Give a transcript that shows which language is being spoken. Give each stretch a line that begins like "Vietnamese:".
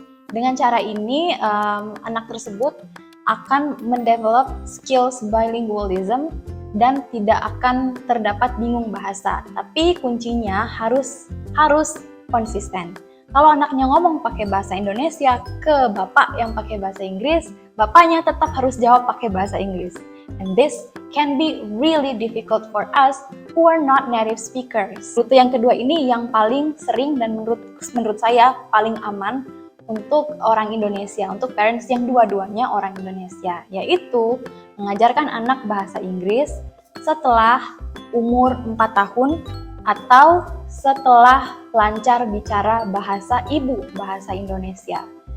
Indonesian: Dengan cara ini, anak tersebut akan mendevelop skills bilingualism dan tidak akan terdapat bingung bahasa. Tapi kuncinya harus konsisten. Kalau anaknya ngomong pakai bahasa Indonesia ke bapak yang pakai bahasa Inggris, bapaknya tetap harus jawab pakai bahasa Inggris.
English: And this can be really difficult for us who are not native speakers.
Indonesian: Rute yang kedua ini yang paling sering dan menurut saya paling aman untuk orang Indonesia, untuk parents yang dua-duanya orang Indonesia, yaitu mengajarkan anak bahasa Inggris setelah umur 4 tahun atau setelah lancar bicara bahasa ibu, bahasa Indonesia.